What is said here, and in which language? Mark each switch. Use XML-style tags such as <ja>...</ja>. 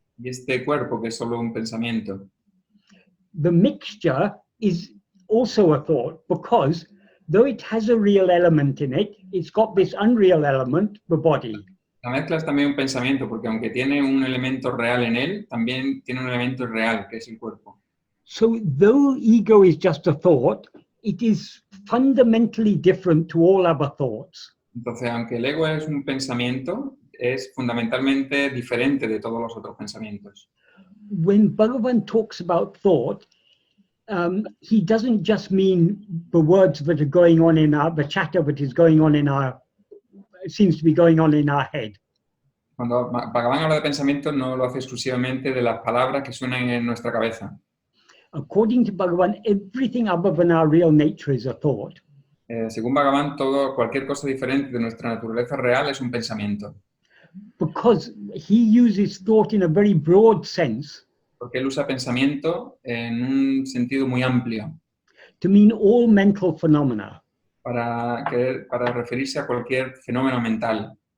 <es>y este cuerpo que es solo un pensamiento.</es> <en>The mixture is also a thought because though it has a real element in it, it's got this unreal element, the body.</en> <es>La mezcla es también un pensamiento, porque aunque tiene un elemento real en él, también tiene un elemento real, que es el cuerpo.</es> <en>So though ego is just a thought, it is fundamentally different to all other thoughts.</en> <es>Entonces, aunque el ego es un pensamiento, es fundamentalmente diferente de todos los otros pensamientos.</es> <en>When Bhagavan talks about thought, he doesn't just mean the words that are going on in the chatter that is going on in seems to be going on in our head.</en> <es>Cuando Bhagavan habla de pensamiento, no lo hace exclusivamente de las palabras que suenan en nuestra cabeza.</es> <en>According to Bhagavan, everything other than our real nature is a thought.</en> <es>Según Bhagavan, cualquier cosa diferente de nuestra naturaleza real es un pensamiento.</es> <en>Because he uses thought in a very broad sense</en> <es>Porque él usa pensamiento en un sentido muy amplio</es> <en>to mean all mental phenomena.</en> <es>para referirse a cualquier fenómeno mental.</es>